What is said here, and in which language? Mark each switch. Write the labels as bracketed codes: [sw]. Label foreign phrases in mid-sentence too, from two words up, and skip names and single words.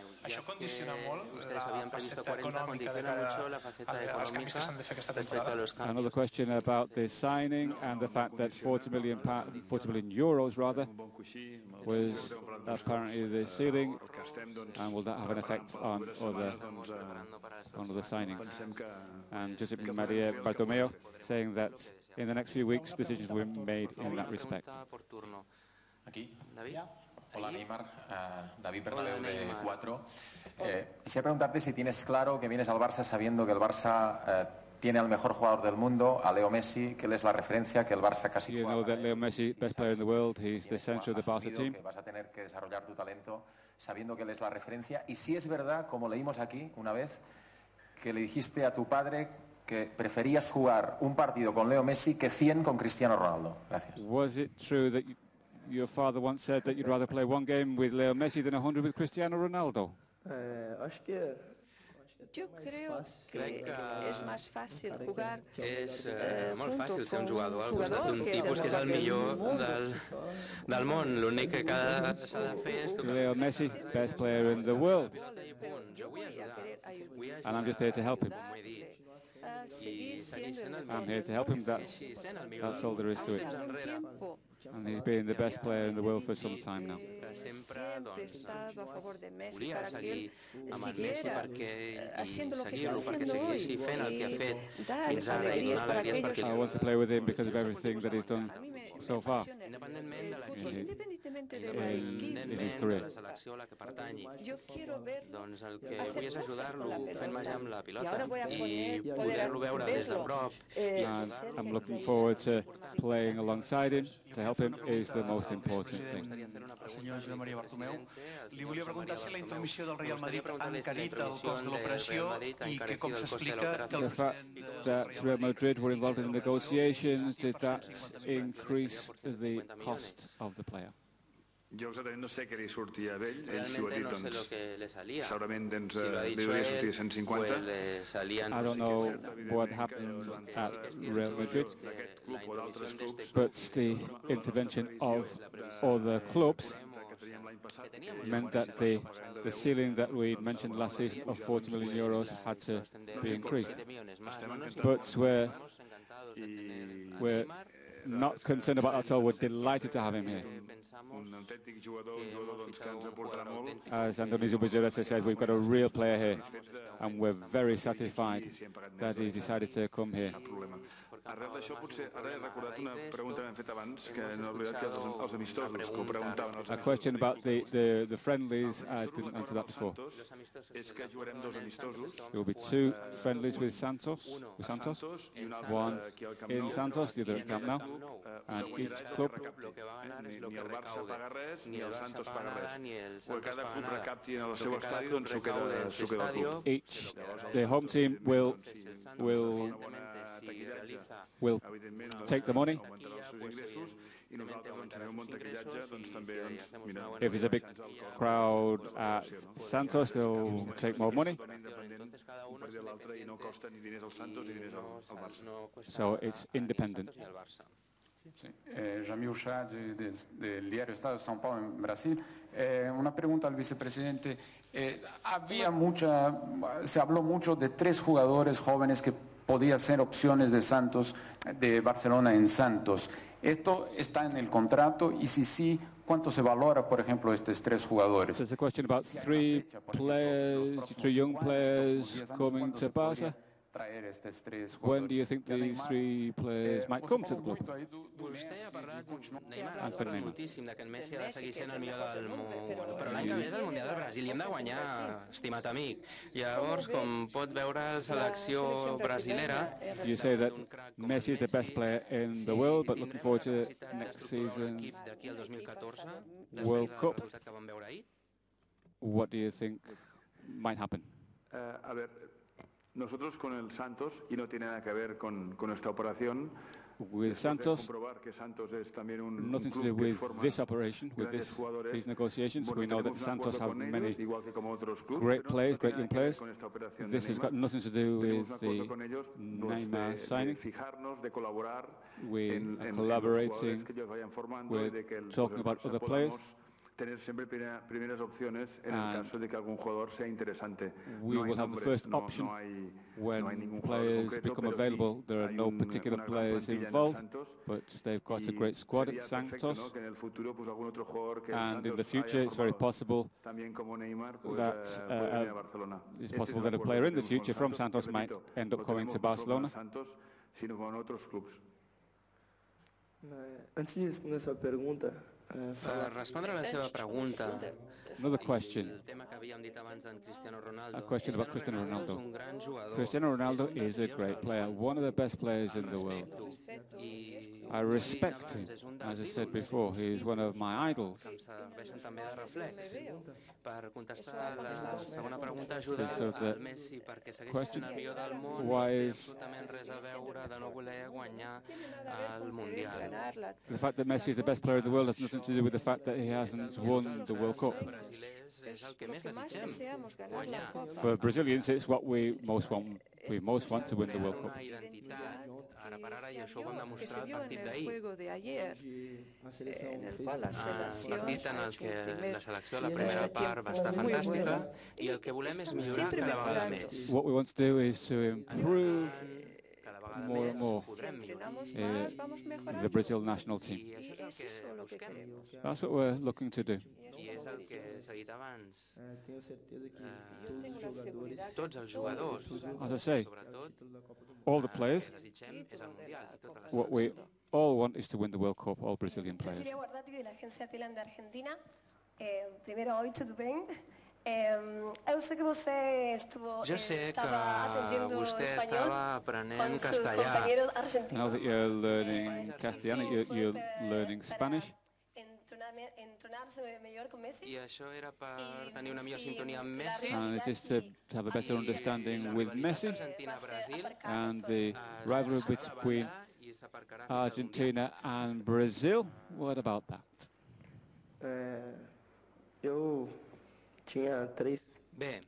[ca] Això condiciona molt la faceta econòmica de cara als canvis que s'han de fer aquesta temporada. [en] Another question about the signing and the fact that 40 million euros rather was apparently the ceiling, and will that have an effect on other signings? And Josep Maria Bartomeu saying that in the next few weeks decisions will be made in that respect. [ca] Aquí. [es] Hola Neymar, David Bernabéu de 4. Quisiera preguntarte si tienes claro que vienes al Barça sabiendo que el Barça tiene al mejor jugador del mundo, a Leo Messi, que él es la referencia, que el Barça casi juega. [en] You know that Leo Messi, best player in the world, he's the center of the Barca team. [es] Que vas a tener que desarrollar tu talento sabiendo que él es la referencia. Y si es verdad, como leímos aquí una vez, que le dijiste a tu padre que preferías jugar un partido con Leo Messi que 100 con Cristiano Ronaldo. Gracias. [en] Was it true that your father once said that you'd rather play one game with Leo Messi than 100 with Cristiano Ronaldo? [es] Yo creo que [ca] és més fàcil jugar és molt fàcil ser un jugador d'un tipus que és el millor del món. L'únic que s'ha de fer és tocar. [en] Leo Messi, best player in the world. And I'm just here to help him. I'm here to help him. That's all there is to it. And he's been the best player in the world for some time now. [ca] Sempre volia seguir amb el Messi perquè segueixi fent el que ha fet fins ara i donar alegries perquè [en] I want to play with him because of everything that he's done so far in his career. [ca] Doncs el que vull és ajudar-lo fent màgia amb la pilota i poder-lo veure des de prop. [en] I'm looking forward to playing alongside him. To help him is the most important thing. [ca] Senyor Josep Maria Bartomeu, li volia preguntar si la intromissió del Real Madrid ha encarit el cost de l'operació i que com s'explica que el president... [en] that Real Madrid were involved in negotiations, did that increase the cost of the player? [ca] Jo exactament no sé què li sortia a ell, ell si ho ha dit, doncs segurament li hauria sortit 150. [en] I don't know what happened at Real Madrid, but the intervention of other clubs meant that the ceiling that we mentioned last season of 40 million euros had to be increased. But we're not concerned about that at all. We're delighted to have him here. As Andoni Zubizarreta said, we've got a real player here, and we're very satisfied that he decided to come here. [ca] Arrel d'això, potser ara he recordat una pregunta que hem fet abans, que no he oblidat, que els amistosos, que ho preguntaven els amistosos. [en] A question about the friendlies, I didn't answer that before. [ca] És que jugarem dos amistosos. [en] There will be two friendlies with Santos, one in Santos, the other at Camp Nou, and each club. [ca] Ni el Barça paga res, ni el Santos paga res. O cada club recapti en el seu estadi, doncs s'ho queda el club. [en] Each, the home team will take the money. If there's a big crowd at Santos, they'll take more money. So it's independent. [es] Jamil Chá, del diario Estado de São Paulo, en Brasil. Una pregunta al vicepresidente. Se habló mucho de 3 jugadores jóvenes que podían ser opciones de Santos, de Barcelona en Santos. ¿Esto está en el contrato? Y si sí, ¿cuánto se valora, por ejemplo, estos 3 jugadores? [en] There's a question about 3 young players coming to Barca. When do you think these 3 players might come to the club? [ca] Vostè ha parlat, Neymar ha parlat moltíssim que en Messi ha de seguir sent el millor del món, però l'any que ve és el Mundial del Brasil i hem de guanyar, estimat amic. Llavors, com pot veure la selecció brasilera... [en] You say that Messi is the best player in the world, but looking forward to next season's World Cup. What do you think might happen? [es] A ver, nosotros con el Santos, y no tiene nada que ver con esta operación, [en] with Santos, nothing to do with this operation, with these negotiations. We know that Santos have many great players, great young players. This has got nothing to do with the Neymar signing. We are collaborating, we're talking about other players, [es] tener siempre primeras opciones en el caso de que algún jugador sea interesante. [en] We will have the first option when players become available. There are no particular players involved, but they've got a great squad at Santos. And in the future, it's very possible that a player in the future from Santos might end up coming to Barcelona. [pt] Antes de responder a sua pergunta, [ca] per respondre a la seva pregunta, [en] Another question. [ca] el tema que havíem dit abans d'en Cristiano Ronaldo. [en] A question about Cristiano Ronaldo. [ca] És un gran jugador. [en] Cristiano Ronaldo is a great player, one of the best players in the world. I respect him. As I said before, he is one of my idols. [ca] Em serveixen també de reflex. Per contestar la segona pregunta, ajuda al Messi perquè segueix sent el millor del món, no té absolutament res a veure de no voler guanyar el Mundial. [en] The fact that Messi is the best player in the world has nothing to do with the fact that he hasn't won the World Cup. [ca] És el que més desitgem, guanyar. [en] For Brazilians, it's what we most want. We most want to win the World Cup. [ca] Una identitat, ara per ara, i això ho vam demostrar al partit [es] En el [ca] d'ahir. [es] juego de ayer, en el cual la [ca] Un [es] selección [ca] partit en [es] ha [ca] el [es] hecho [ca] que un primer la selecció a la primera part va estar [es] muy [ca] fantàstica [es] bueno. [ca] i el que volem és [es] Estamos [ca] millorar [es] siempre [ca] cada vegada [es] mejorando. [ca] més. [en] What we want to do is to improve [ca] Cada vegada [en] more and [ca] més [en] more [ca] podrem [es] Si [ca] millorar. [es] entrenamos más, vamos mejorando. [en] the Brazil national team. [ca] I això és [es] Es eso [ca] el [es] lo [ca] que [es] que [ca] busquem. [es] queremos. [en] That's what we're looking to do. [ca] I és el que s'ha dit abans. [pt] tenho certeza que [es] Yo tengo la seguridad [ca] Tots els jugadors, [en] As I say, [ca] sobretot, [en] all the players, [ca] el que desitgem és el Mundial i tota la [en] what we all want is to win the World Cup, all Brazilian players. [es] Cecilia Guardati de la agencia Telan de Argentina. [pt] Primeiro, oi, tudo bem? Eu sei que você [ca] Jo sé que [pt] estava aprendendo [ca] vostè [pt] espanhol [ca] estava aprenent [es] con su [ca] castellà [es] compañero [en] Now [es] argentino. [en] that you're learning Castellano, you're learning Spanish. [es] Entrenarse mejor con Messi. [ca] i això era per tenir una millor sintonia amb Messi. [en] And it is to have a better understanding with Messi [ca] Argentina-Brasil [en] and the rivalry between [ca] i s'aparcarà [en] Argentina and Brazil. What about that? [pt] eu tinha três [ca] Bé,